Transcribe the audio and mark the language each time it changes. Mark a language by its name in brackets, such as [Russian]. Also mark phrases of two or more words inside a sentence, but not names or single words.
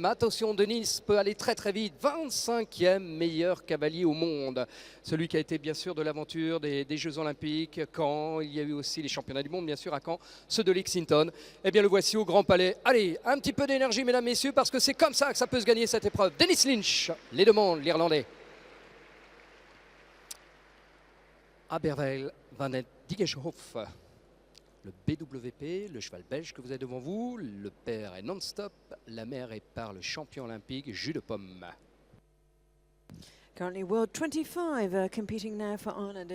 [French] Attention, Denis peut aller très très vite. 25e meilleur cavalier au monde. Celui qui a été bien sûr de l'aventure des Jeux Olympiques, Caen. Il y a eu aussi les championnats du monde bien sûr à Caen, ceux de Lexington. Eh bien le voici au Grand Palais. Allez, un petit peu d'énergie mesdames, messieurs, parce que c'est comme ça que ça peut se gagner cette épreuve. Dennis Lynch les demande, l'Irlandais. Aberweil van den Digeshof, le BWP, le cheval belge que vous avez devant vous. Le père est non-stop, la mère est par le champion olympique Jus de Pomme. [English] Currently World 25 competing now for Ireland.